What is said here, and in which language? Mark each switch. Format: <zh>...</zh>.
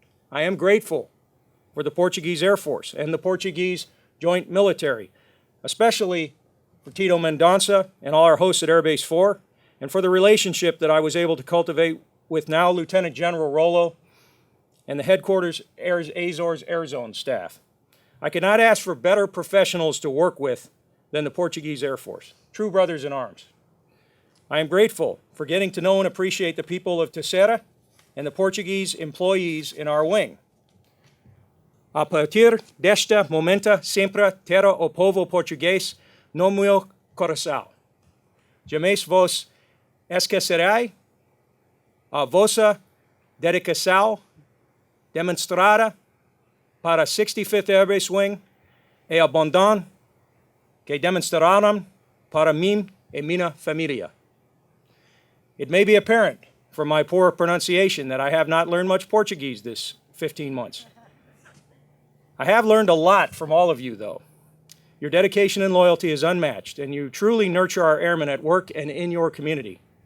<en>I am grateful for the Portuguese Air Force and the Portuguese Joint Military, especially for Tito Mendonça and all our hosts at Air Base 4, and for the relationship that I was able to cultivate with now Lieutenant General Rollo and the headquarters Azores Air Zone staff. I could not ask for better professionals to work with than the Portuguese Air Force, true brothers in arms. I am grateful for getting to know and appreciate the people of Terceira and the Portuguese employees in our wing.</en> <pt>A partir desta momento sempre terá o povo português no meu coração. Jamais vos esquecerei a vossa dedicação demonstrada para a 65th Air Base Wing e a bondade que demonstraram para mim e minha família.</pt> <en>It may be apparent from my poor pronunciation that I have not learned much Portuguese this 15 months. I have learned a lot from all of you, though. Your dedication and loyalty is unmatched, and you truly nurture our airmen at work and in your community.</en>